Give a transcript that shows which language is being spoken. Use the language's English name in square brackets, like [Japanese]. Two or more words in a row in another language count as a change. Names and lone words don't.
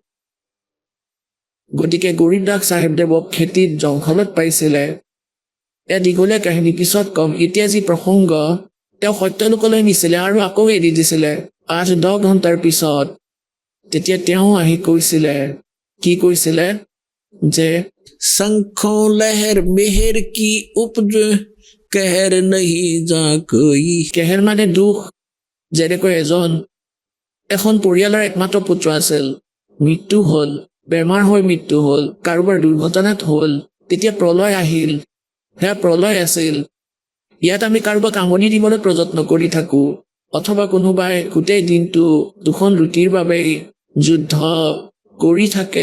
[Assamese] গতিকে গৰীব দাস চাহেবদেৱক খেতিত জংঘলত পাইছিলে। এয়া দীঘলীয়া কাহিনী, পিছত কম। এতিয়া যি প্ৰসংগ, তেওঁ সত্যলোকলৈ নিছিলে আৰু আকৌ এৰি দিছিলে 8-10 ঘণ্টাৰ পিছত। তেতিয়া তেওঁ আহি কৈছিলে, কি কৈছিলে যে [Hindi] শঙ্খোं लहर मेहर की उपज कहर नहीं जा कोई। [Assamese] কেহেৰ মানে দুখ। যেনেকৈ এখন পৰিয়ালৰ একমাত্ৰ পুত্ৰ আছিল, মৃত্যু হ'ল, বেমাৰ হৈ মৃত্যু হ'ল, কাৰোবাৰ দুৰ্ঘটনাত হ'ল, তেতিয়া প্ৰলয় আহিল। সেয়া প্ৰলয় আছিল। ইয়াত আমি কাৰোবাক আমনি দিবলৈ প্ৰযত্ন কৰি থাকো, অথবা কোনোবাই গোটেই দিনটো 2খন ৰুটিৰ বাবে যুদ্ধ কৰি থাকে।